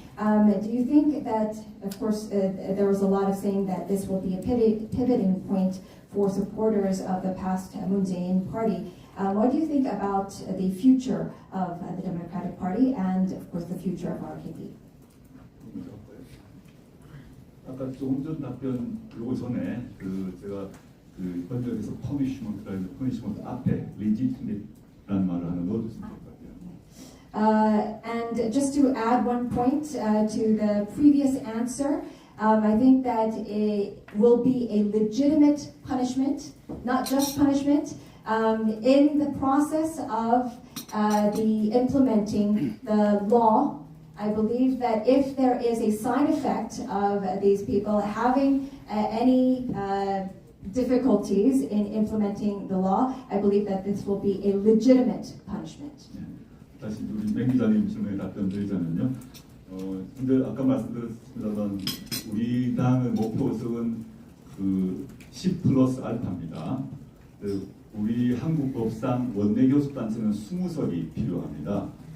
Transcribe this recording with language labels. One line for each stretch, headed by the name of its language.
English: Do you think that, of course, there was a lot of saying that this will be a pivoting point for supporters of the past Moon Jae-in party. What do you think about the future of the Democratic Party and, of course, the future of RKP?
Korean: 아까 조금 전 답변 요거 전에 제가 번역에서 퍼니시먼트 앞에 legitimate라는 말을 하나 넣어줬으면 좋을 것 같아요.
English: And just to add one point to the previous answer, I think that it will be a legitimate punishment, not just punishment, in the process of the implementing the law. I believe that if there is a side effect of these people having any difficulties in implementing the law, I believe that this will be a legitimate punishment.
Korean: 다시 우리 맹 기자님 질문에 답변 드리자면요. 근데 아까 말씀드렸습니다만 우리 당의 목표 의석은 10+알파입니다. 우리 한국 법상 원내 교섭단체는 20석이 필요합니다.